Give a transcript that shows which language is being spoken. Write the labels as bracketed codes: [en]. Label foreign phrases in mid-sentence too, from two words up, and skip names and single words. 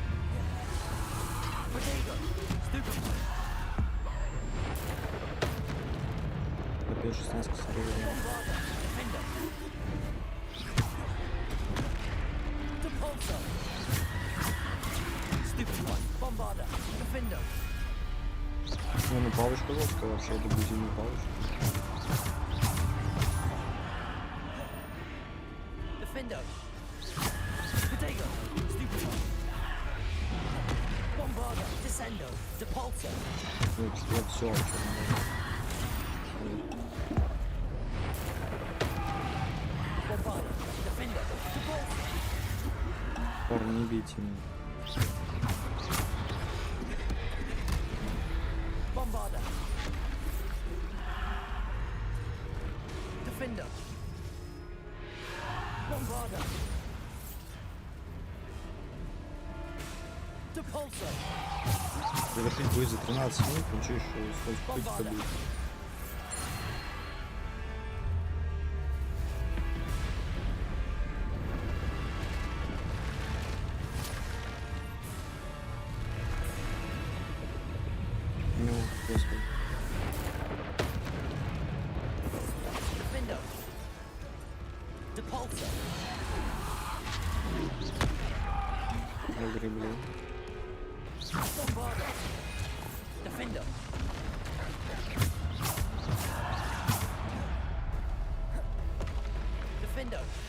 [ru] Опять 16 стрелок. Bombarder. Defender. Не, ну палочка жесткая вообще, это будет не палочка. Defender. [en] Potato. Stupid. [ru] Bombarder. Descendo. Depulsor. Ну, вот все вообще. Bombarder. Defender. Depulsor. Парни, не бейте меня. Bombarder. Defender. Bombarder. Depulsor. Завершить будет за 13 минут, ну что еще, сколько будет? Ну, господи. Defender. Depulsor. Огребли. Bombarder. Defender. Defender.